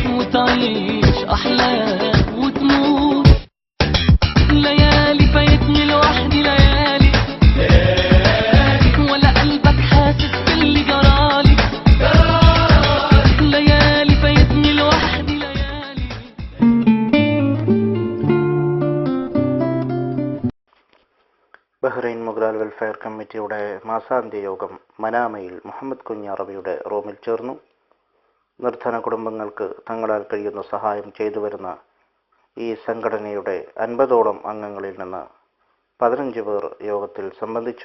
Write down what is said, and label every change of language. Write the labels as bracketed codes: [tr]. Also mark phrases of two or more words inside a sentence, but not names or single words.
[ar] وتعيش أحلام وتموت. ليالي فايتني لوحدي، ليالي ولا قلبك حاسس باللي جرالي. ليالي فايتني لوحدي، ليالي. [ml] ബഹ്റൈൻ മൊഗ്രാൽ വെൽഫെയർ കമ്മിറ്റിയുടെ മാസാന്ത്യ യോഗം മനാമയിൽ മുഹമ്മദ് കുഞ്ഞാറബിയുടെ റൂമിൽ ചേർന്നു. നിർധന കുടുംബങ്ങൾക്ക് തങ്ങളാൽ കഴിയുന്ന സഹായം ചെയ്തു വരുന്ന ഈ സംഘടനയുടെ 50ഓളം അംഗങ്ങളിൽ നിന്ന് 15 പേർ യോഗത്തിൽ സംബന്ധിച്ചു.